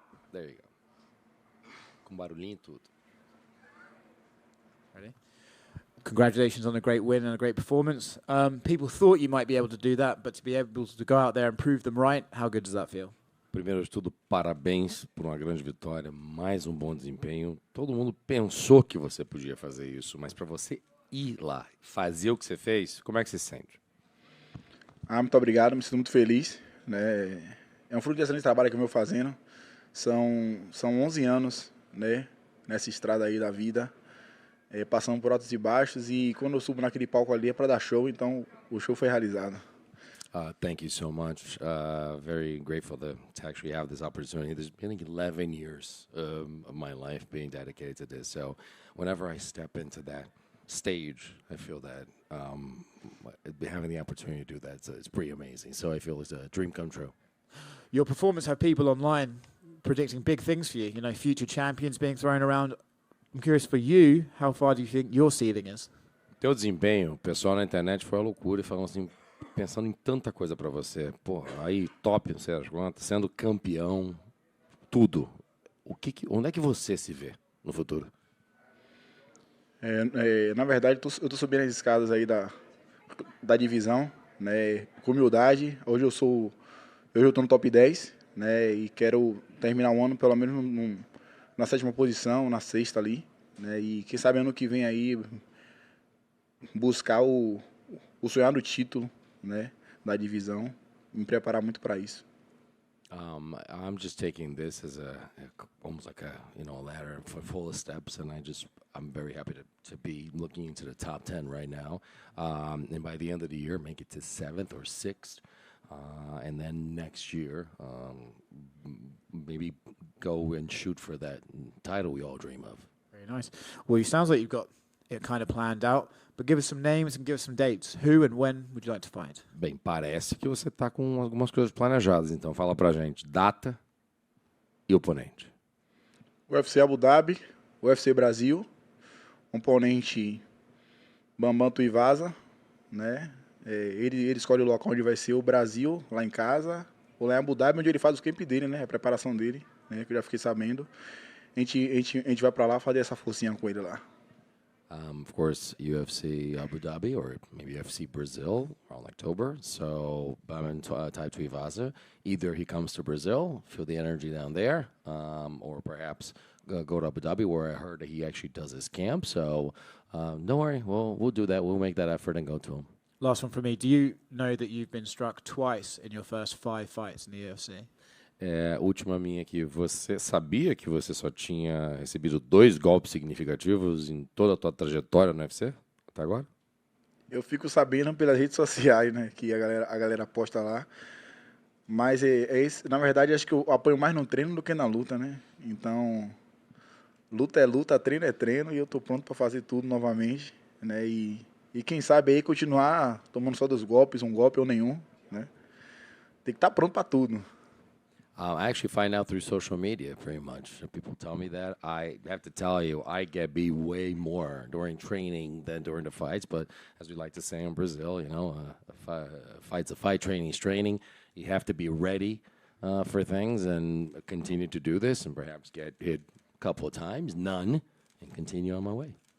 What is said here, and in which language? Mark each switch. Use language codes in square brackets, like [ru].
[en] There you go. [pt] Com barulhinho e tudo. [en] Ready? Congratulations on a great win and a great performance. People thought you might be able to do that, but to be able to go out there and prove them right, how good does that feel? [pt] Primeiro de tudo, parabéns por uma grande vitória, mais bom desempenho. Todo mundo pensou que você podia fazer isso, mas para você ir lá, fazer o que você fez, como é que você se sente? Muito obrigado, me sinto muito feliz, né? É um fruto de excelente trabalho que eu venho fazendo. São 11 anos, né, nessa estrada aí da vida, passando por altos e baixos, e quando eu subo naquele palco ali é para dar show, então o show foi realizado. [en] Thank you so much. Very grateful to actually have this opportunity. There's been 11 years of my life being dedicated to this. So whenever I step into that stage, I feel that having the opportunity to do that, it's pretty amazing. So I feel it's a dream come true. Your performance had people online predicting big things for you, future champions being thrown around. I'm curious for you, how far do you think your ceiling is? [pt] Teu desempenho, o pessoal na internet foi uma loucura e falando assim, pensando em tanta coisa pra você. Pô, aí top, não sei as quantas, sendo campeão, tudo. Onde é que você se vê no futuro? Na verdade, eu tô subindo as escadas aí da divisão, né, com humildade. Hoje eu tô no top 10, né, e quero terminar o ano pelo menos na 7ª posição, na 6ª ali, né, e quem sabe ano que vem aí buscar o sonhado título, né, da divisão, me preparar muito para isso. [en] I'm just taking this as almost like a ladder for full of steps, and I'm very happy to be looking into the top 10 right now, and by the end of the year make it to 7th or 6th, and then next year maybe go and shoot for that title we all dream of. Very nice. Well, it sounds like you've got it kind of planned out, but give us some names and give us some dates. Who and when would you like to fight? [pt] Bem, parece que você está com algumas coisas planejadas, então fala pra gente data e oponente. UFC Abu Dhabi, UFC Brasil, oponente Bambam Tuivasa, né? Ele escolhe o local onde vai ser o Brasil, lá em casa, ou lá em Abu Dhabi, onde ele faz o camp dele, né? A preparação dele, né? Que eu já fiquei sabendo. A gente vai para lá fazer essa forcinha com ele lá. [en] Of course, UFC Abu Dhabi or maybe UFC Brazil around October. So I'm type Tuivasa. Either he comes to Brazil, feel the energy down there, or perhaps go to Abu Dhabi, where I heard that he actually does his camp. So don't worry, we'll do that. We'll make that effort and go to him. Last one from me. Do you know that you've been struck twice in your first 5 fights in the UFC? [pt] Última minha aqui. Você sabia que você só tinha recebido 2 golpes significativos em toda a tua trajetória no UFC até agora? Eu fico sabendo pelas redes sociais, né? Que a galera posta lá. Mas na verdade, acho que eu apanho mais no treino do que na luta, né? Então, luta é luta, treino é treino, e eu tô pronto para fazer tudo novamente, né? E quem sabe aí continuar tomando só 2 golpes, um golpe ou nenhum, né? Tem que estar pronto para tudo. [en] I actually find out through social media pretty much. People tell me that. I have to tell you, I get beat way more during training than during the fights. But as we like to say in Brazil, you know, a fight's a fight, training's training. You have to be ready for things and continue to do this and perhaps get hit a couple of times, none, and continue on my way.